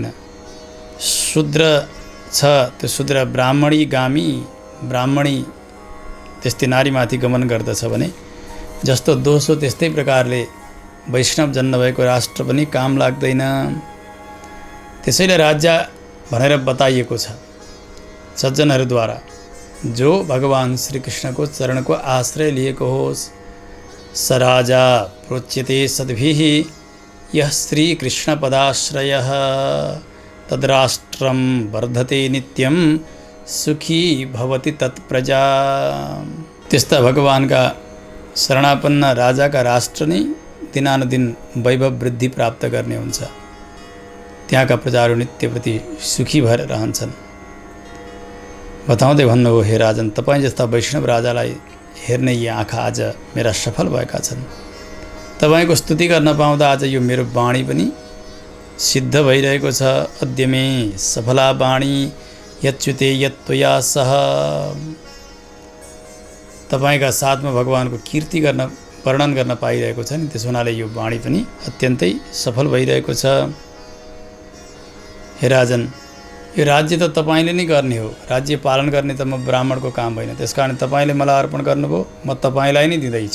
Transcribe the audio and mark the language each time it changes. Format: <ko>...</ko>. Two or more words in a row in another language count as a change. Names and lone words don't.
<ne>शूद्र छ त्यो शूद्र ब्राह्मणी त्यस्तै नारीमाथि गमन गर्दछ भने जस्तो दोष हो त्यस्तै प्रकारले वैष्णव जन नभएको राष्ट्र पनि काम लाग्दैन। त्यसैले राज्य भनेर बताइएको छ सज्जनहरूद्वारा, जो भगवान श्री कृष्णको चरणको आश्रय लिएको होस्।</ne> <sa>स राजा प्रोच्यते सद्भिः यः श्री कृष्ण पदाश्रयः तद्राष्ट्रं वर्धते नित्यं सुखी भवति तत्प्रजा।</sa> <ne>त्यस्ता भगवानका शरणापन्न राजाका राष्ट्र नै दिनानुदिन वैभव वृद्धि प्राप्त गर्ने हुन्छ। त्यहाँका प्रजाहरू नित्यप्रति सुखी भएर रहन्छन्। बताउँदै भन्नुभयो, हे राजन, तपाईँ जस्ता वैष्णव राजालाई हेर्ने यी आँखा आज मेरा सफल भएका छन्। तपाईँको स्तुति गर्न पाउँदा आज यो मेरो वाणी पनि सिद्ध भइरहेको छ।</ne> <sa>अद्य मे सफला वाणी यच्युते यत्त्वया सह।</sa> <ne>तपाईँका साथमा भगवानको कीर्ति गर्न वर्णन गर्न पाइरहेको छ नि, त्यस हुनाले यो वाणी पनि अत्यन्तै सफल भइरहेको छ। हे राजन, यो राज्य त तपाईँले नै गर्ने हो, राज्य पालन गर्ने त म ब्राह्मणको काम होइन, त्यसकारण तपाईँले मलाई अर्पण गर्नुभयो, म तपाईँलाई नै दिँदैछु।</ne>